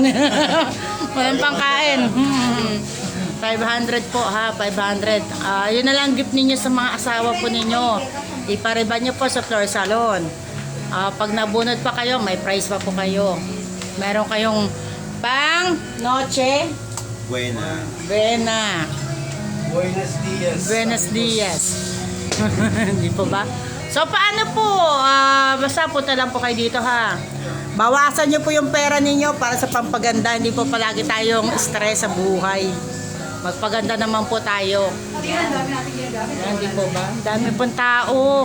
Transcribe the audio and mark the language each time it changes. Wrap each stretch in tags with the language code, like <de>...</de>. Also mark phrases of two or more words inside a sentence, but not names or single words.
<tl>Walang pangkain. 500 po ha, 500. Yun na lang gift ninyo sa mga asawa po ninyo. Ipariban nyo po sa floor salon. Pag nabunod pa kayo, may prize pa po kayo. Meron kayong pang noche Buena. buena.</tl> <es>Buenos dias. Buenos dias.</es> <tl>Hindi po ba? So paano po? Basta punta lang po kayo dito ha. Bawasan nyo po yung pera ninyo para sa pampaganda. Hindi po palagi tayong stress sa buhay. Magpaganda naman po tayo. Hindi po ba? Dami pong tao.</tl>